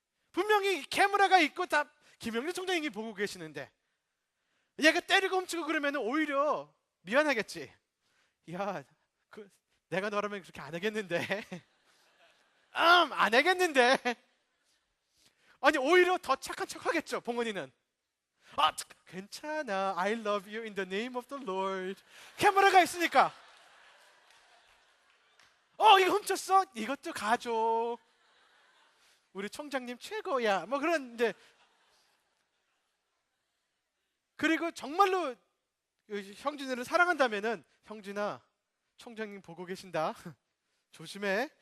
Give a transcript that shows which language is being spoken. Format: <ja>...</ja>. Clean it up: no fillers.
<ko>분명히 카메라가 있고 다 김영길 총장님이 보고 계시는데 얘가 때리고 훔치고 그러면 오히려 미안하겠지. 야, 내가 너라면 그렇게 안 하겠는데. 안 하겠는데. 아니 오히려 더 착한 척 하겠죠. 봉은이는 괜찮아,</ko> <en>I love you in the name of the Lord.</en> <ko>카메라가 있으니까 이거 훔쳤어? 이것도 가져. 우리 총장님 최고야. 뭐 그런 이제. 그리고 정말로 형진이를 사랑한다면은 형진아, 총장님 보고 계신다. 조심해.</ko>